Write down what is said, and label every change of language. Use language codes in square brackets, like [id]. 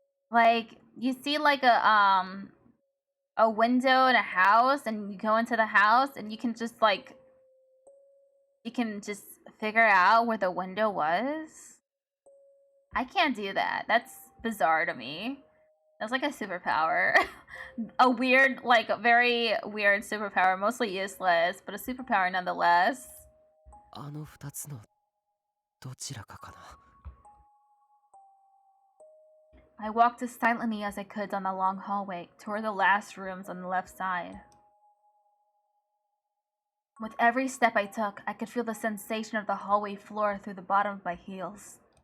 [en] Like, you see like a window in a house and you go into the house and you can just like, you can just figure out where the window was? I can't do that. That's bizarre to me. That's like a superpower. A weird, like, very weird superpower. Mostly useless, but a superpower nonetheless. [ja] あの二つのどちらかかな。 [en] I walked as silently as I could down the long hallway, toward the last rooms on the left side. With every step I took, I could feel the sensation of the hallway floor through the bottom of my heels.